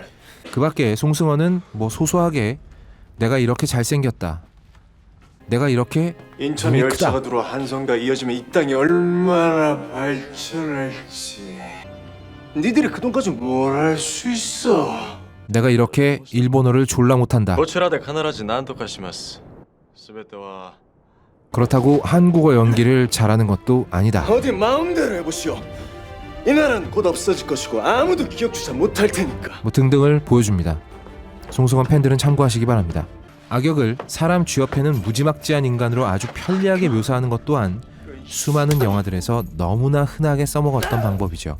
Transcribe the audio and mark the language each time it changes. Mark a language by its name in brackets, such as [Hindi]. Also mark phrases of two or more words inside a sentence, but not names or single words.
[Korean] 그 밖에 송승헌은 뭐 소소하게 내가 이렇게 잘생겼다, 내가 이렇게 인천 눈이 열차가 크다, 들어와 한성가 이어지면 이 땅이 얼마나 발전할지. 니들이 그 돈까지 뭘 할 수 있어? 내가 이렇게 일본어를 졸라 못한다, [Japanese] こちらで必ず何とかします。全ては [Korean] 그렇다고 한국어 연기를 잘하는 것도 아니다. 어디 마음대로 해보시오. 이 나라는 곧 없어질 것이고 아무도 기억조차 못할 테니까. 뭐 등등을 보여줍니다. 송승헌 팬들은 참고하시기 바랍니다. 악역을 사람 쥐어패는 무지막지한 인간으로 아주 편리하게 묘사하는 것 또한 수많은 영화들에서 너무나 흔하게 써먹었던 방법이죠.